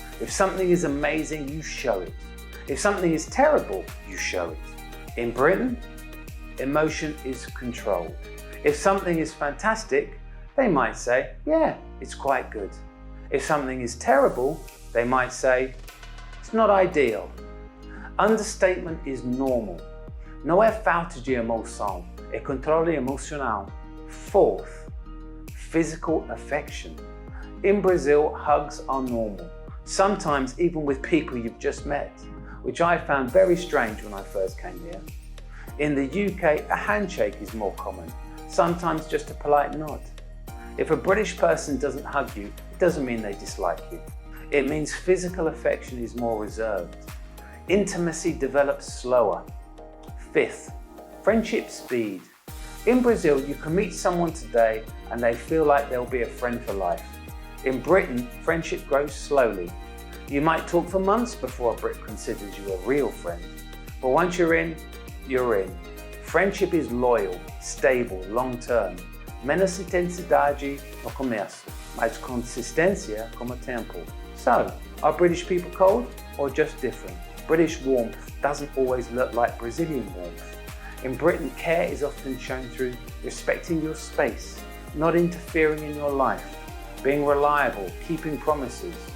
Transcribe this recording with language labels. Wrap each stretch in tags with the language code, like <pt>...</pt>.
<en>If something is amazing, you show it. If something is terrible, you show it. In Britain, emotion is controlled. If something is fantastic, they might say, "Yeah, it's quite good." If something is terrible, they might say, "It's not ideal." Understatement is normal.</en> <pt>Não é falta de emoção, é controle emocional.</pt> <en>Fourth, physical affection. In Brazil, hugs are normal, sometimes even with people you've just met, which I found very strange when I first came here. In the UK, a handshake is more common, sometimes just a polite nod. If a British person doesn't hug you, it doesn't mean they dislike you. It means physical affection is more reserved. Intimacy develops slower. Fifth, friendship speed. In Brazil, you can meet someone today and they feel like they'll be a friend for life. In Britain, friendship grows slowly. You might talk for months before a Brit considers you a real friend. But once you're in, you're in. Friendship is loyal, stable, long-term.</en> <pt>Menos intensidade no começo, mais consistência com o tempo.</pt> <en>So, are British people cold or just different? British warmth doesn't always look like Brazilian warmth. In Britain, care is often shown through respecting your space, not interfering in your life, being reliable, keeping promises.</en>